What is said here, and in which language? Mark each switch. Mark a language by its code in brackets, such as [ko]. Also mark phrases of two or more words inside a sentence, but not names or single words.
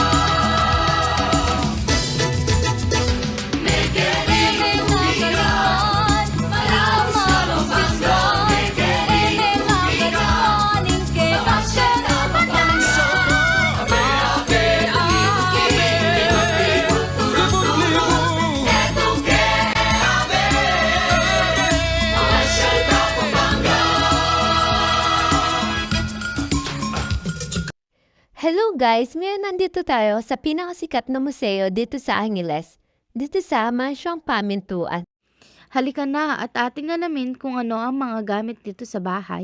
[pam] Mekeni tuki ka, Manaus ka Pampanga. Mekeni tuki ka, mamasyal ka Pampanga. Abe abe, tuki tuki, libut libut turut turut. Etuke abe, mamasyal ka Pampanga. [en] Hello guys! [tl] Ngayon nandito tayo sa pinakasikat na museo dito sa Angeles, dito sa Mansyong Pamintuan. Halika na at ating alamin kung ano ang mga gamit dito sa bahay.